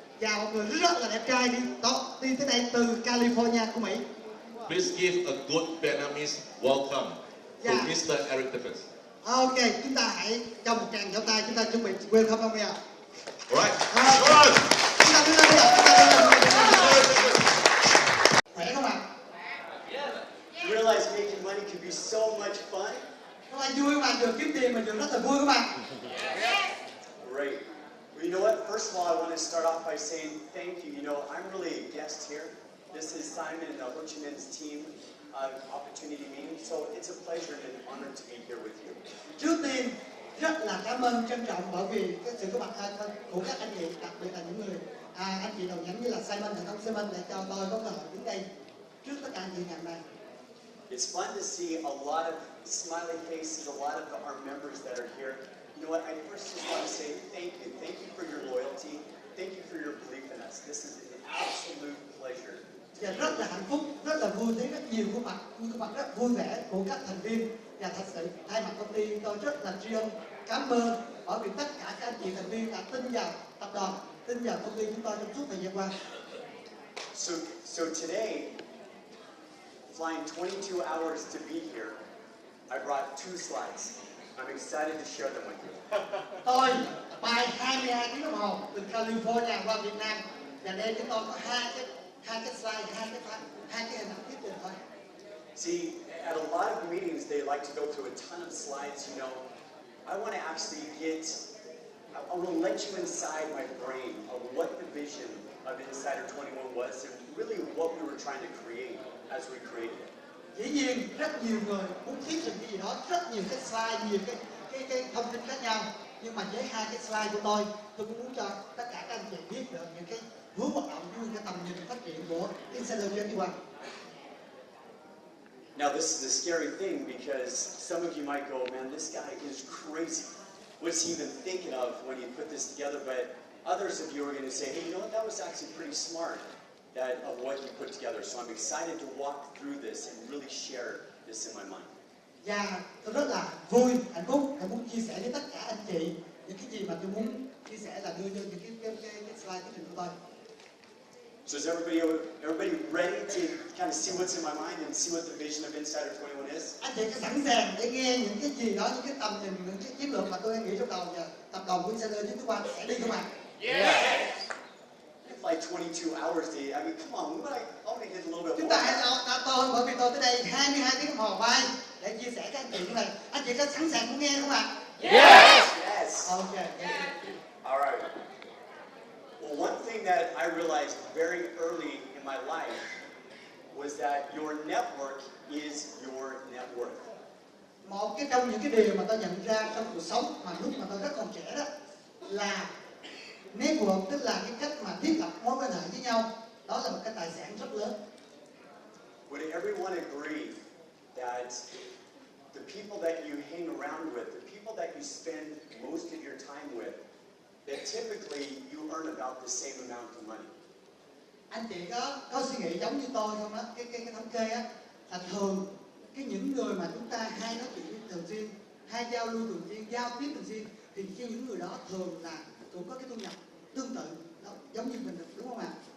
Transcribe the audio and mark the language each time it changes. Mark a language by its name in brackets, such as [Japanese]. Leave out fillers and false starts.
[Vietnamese] Và một người rất là đẹp trai đi tới đây từ California của Mỹ. [English] Please give a good Vietnamese welcome to Mr. Eric Tibes. [Vietnamese] Ok, chúng ta hãy cho một tràng vỗ tay, chúng ta chuẩn bị welcome ông nha. [English] Alright. [Vietnamese] Chúng ta đứng lên đi ạ. Khỏe không ạ? [English] You realize making money can be so much fun? [Vietnamese] Các bạn vui không ạ? Được kiếm tiền mình được rất là vui các bạn. [English] Great. Well, you know what? First of all, I want to start off by saying thank you. You know, I'm really a guest here. This is Simon and Ho Chi Minh's team opportunity meeting, so it's a pleasure and an honor to be here with you. [Vietnamese] Trước tiên, rất là cảm ơn trân trọng bởi vì cái sự có mặt của các anh chị, đặc biệt là những người anh chị đầu nhánh như là Simon và ông Simon để cho tôi có cơ hội đứng đây trước tất cả anh chị ngày hôm nay. [English] It's fun to see a lot of smiley faces, a lot of our members that are here. You know what? I first just want to say thank you. Thank you for your loyalty. Thank you for your belief in us. This is an absolute pleasure. [Vietnamese] Và rất là hạnh phúc, rất là vui thấy rất nhiều khuôn mặt rất vui vẻ của các thành viên và thật sự thay mặt công ty tôi rất là tri ân cảm ơn bởi vì tất cả các anh chị thành viên đã tin vào tập đoàn, tin vào công ty chúng tôi trong suốt thời gian qua. [English] So today, flying 22 hours to be here, I brought 2 slides. I'm excited to share them with you. [Vietnamese] Tôi bay 22 tiếng đồng hồ từ California qua Việt Nam và đây chúng tôi có hai cái slide, hai cái hình ảnh thuyết trình thôi. [English] See, at a lot of meetings, they like to go through a ton of slides, you know. I want to actually I want to let you inside my brain of what the vision of Insider 21 was and really what we were trying to create as we created it. [Vietnamese] Dĩ nhiên rất nhiều người muốn thuyết trình cái gì đó, rất nhiều cái slide, nhiều cái thông tin khác nhau, nhưng mà với hai cái slide của tôi cũng muốn cho tất cả các anh chị biết được những cái hướng hoạt động cũng như cái tầm nhìn phát triển của Insider 21. [English] Now this is a scary thing because some of you might go, man, this guy is crazy. What's he even thinking of when he put this together? But others of you are going to say, hey, you know what, that was actually pretty smart of what you put together. So I'm excited to walk through this and really share this in my mind. [Vietnamese] Và tôi rất là vui, hạnh phúc, tôi muốn chia sẻ với tất cả anh chị những cái gì mà tôi muốn chia sẻ là đưa cho những cái slide thuyết trình của tôi. [English] So is everybody ready to kind of see what's in my mind and see what the vision of Insider 21 is? [Vietnamese] Anh chị có sẵn sàng để nghe những cái gì đó, những cái tầm nhìn, những cái chiến lược mà tôi đang nghĩ trong đầu và tập đoàn của Insider 21 sẽ đi không ạ? [English] Yeah. It's like 22 hours, Dave. I mean, come on, I want to get a little bit [Vietnamese] Chúng [English] more. [Vietnamese] ta hãy lo tôi bởi vì tôi tới đây 22 tiếng đồng hồ bay để chia sẻ các anh chị như này. Anh chị có sẵn sàng muốn nghe không ạ? [English] Yes. Okay. All right. Well, one thing that I realized very early in my life was that your network is your net worth. [Vietnamese] Một trong những cái điều mà tôi nhận ra trong cuộc sống mà lúc mà tôi rất còn trẻ đó là network, tức là cái cách mà thiết lập mối quan hệ với nhau, đó là một cái tài sản rất lớn. [English] Would everyone agree that the people that you hang around with, the people that you spend most of your time with, that typically you earn about the same amount of money? [Vietnamese] Anh chị có suy nghĩ giống như tôi không á? Cái thống kê á là thường những người mà chúng ta hay nói chuyện thường xuyên, hay giao lưu thường xuyên, giao tiếp thường xuyên thì những người đó thường là cũng có cái thu nhập tương tự, đó, giống như mình, đúng không ạ?